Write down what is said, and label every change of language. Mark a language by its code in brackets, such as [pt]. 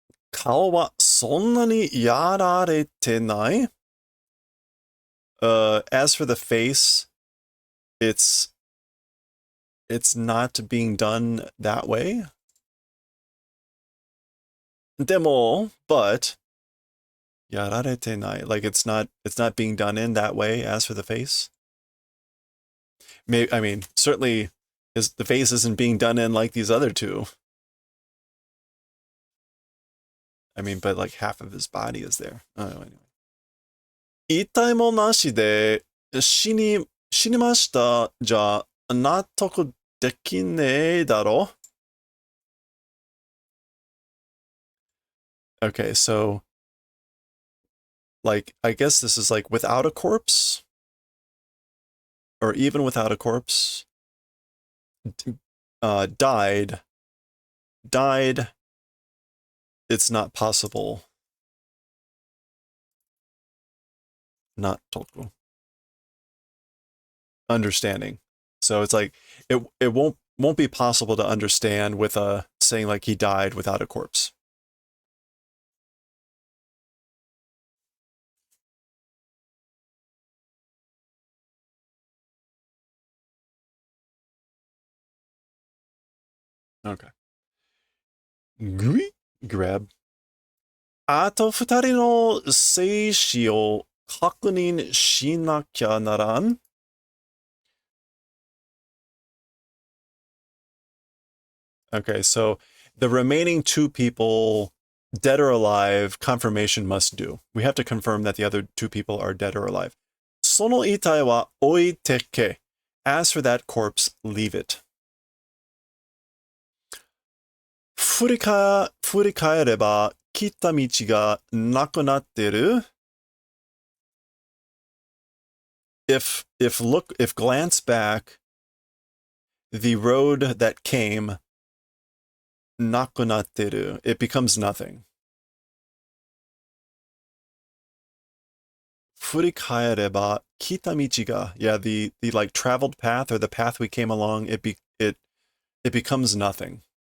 [ja] 顔はそんなにやられてない? [en] As for the face, it's not being done that way. [ja] でも, but やられてない. [en] Like it's not being done in that way. As for the face, maybe, I mean, certainly the face isn't being done in like these other two. I mean, but like half of his body is there. Oh, anyway. [ja] 遺体もなしで死にましたじゃ納得できねえだろ? [en] Okay, so like, I guess this is like without a corpse, or even without a corpse. Died. It's not possible. Not toku. Understanding. So it's like it won't be possible to understand with saying like he died without a corpse. Okay. Grab. [ja] あと2人の生死を確認しなきゃならん? [en] Okay, so the remaining 2 people, dead or alive, confirmation must do. We have to confirm that the other 2 people are dead or alive. [ja] その遺体は置いてけ. [en] As for that corpse, leave it. [ja] 振り返れば、来た道がなくなってる。 [en] If glance back, the road that came, [ja] なくなってる. [en] It becomes nothing. [ja] 振り返れば、来た道が, [en] yeah, the like traveled path or the path we came along, it becomes nothing.